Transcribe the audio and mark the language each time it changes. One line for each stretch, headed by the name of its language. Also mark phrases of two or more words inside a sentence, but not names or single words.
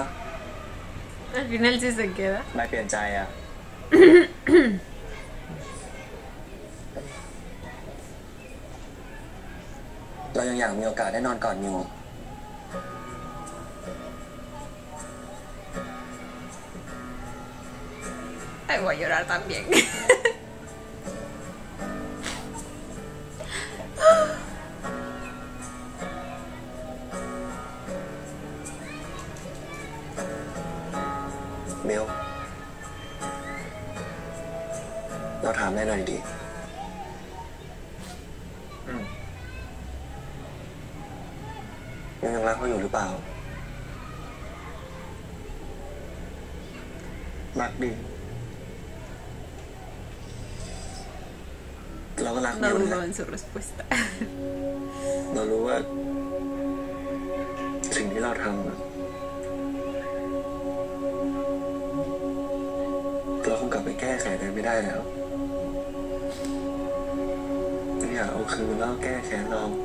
Spanish: Al final sí se queda.
Thai: ไม่เปลี่ยนใจอ่ะ เรายังอยากมีโอกาสได้นอนก่อนมิว
Spanish: Ay, voy a llorar también.
Thai: มิวเราถามได้หน่อยดิ มิวยังรักเขาอยู่หรือเปล่ารักดิเราก็รักมิ
Spanish: No
Thai: วนะ
Spanish: dudó en su respuesta.
Thai: เรารู้ว่า สิ่งที่เราทำอะเราคงกลับไปแก้ไขอะไรไม่ได้แล้วอยากเอาคืนแล้วแก้แค้นเรา